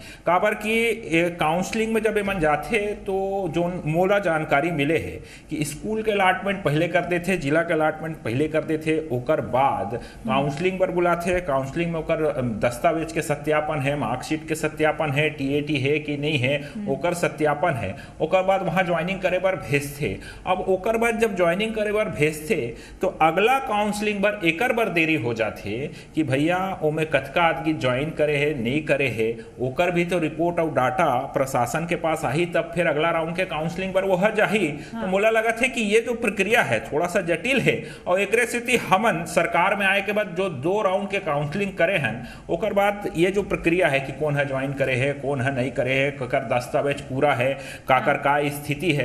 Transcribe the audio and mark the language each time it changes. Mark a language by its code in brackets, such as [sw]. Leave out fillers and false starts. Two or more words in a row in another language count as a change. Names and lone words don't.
[hne] काबर कि काउंसलिंग में जब मन जाते तो जो मोला जानकारी मिले है कि स्कूल के अलॉटमेंट पहले कर देते, जिला के अलॉटमेंट पहले कर देते, ओकर बाद काउंसलिंग पर बुलाते। काउंसलिंग में ओकर दस्तावेज के सत्यापन है, मार्कशीट के सत्यापन है, TAT है कि नहीं है ओकर सत्यापन है। ओकर बाद वहाँ ज्वाइनिंग करे बर भेजते। अब ओकर बाद जब ज्वाइनिंग करे बर भेजते तो अगला काउंसलिंग बर एकर बर देरी हो जाते कि भैया ओमे कतका आदमी ज्वाइन करे है नहीं करे है, ओकर भी तो रिपोर्ट और डाटा प्रशासन के पास आई तब फिर अगला राउंड के काउंसलिंग पर वो हर जाही। तो मोला लगा थे कि ये जो प्रक्रिया है थोड़ा सा जटिल है और एक स्थिति हमन सरकार में आए के बाद जो 2 राउंड के काउंसलिंग करे हैं ओकर बाद ये जो प्रक्रिया है कि कौन है ज्वाइन करे है, कौन है नहीं करे है, ककर दस्तावेज पूरा है, काकर का स्थिति है।